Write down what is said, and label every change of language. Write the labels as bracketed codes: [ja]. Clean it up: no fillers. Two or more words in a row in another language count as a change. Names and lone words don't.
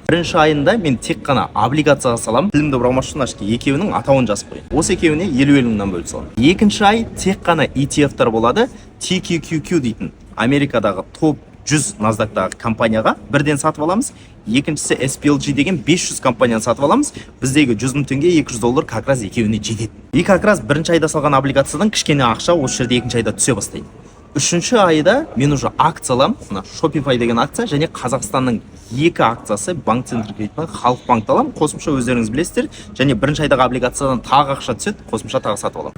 [kk] Бірінші айында мен тек қана облигацияға саламын, тілімді бұрамашы екеуінің атауын жазып қояйын. Осы екеуіне 50 мыңнан бөліп саламын. Екінші ай тек қана ETF-тар болады, TQQQ дейтін Америкадағы топ 100 NASDAQ-тағы компанияға бірден сатып аламыз. Екіншісі SPLG деген 500 компанияны сатып аламыз. Біздегі 100 мың теңге, $200 [ru] как раз [kk] екеуіне жетеді. [ru] И как раз [kk] бірінші айда салған облигациядан кішкене ақша осы жерде екінші айда түсе бастайды. Үшінші айда мен уже акция аламын, мына Shopify деген акция және Қазақстанның екі акциясы Банк Центр кредитінің Халық банкті аламын. Қосымша өздеріңіз білесіздер, және бірінші айдағы облигациядан тағы ақша түседі, қосымша тағы сатып аламын.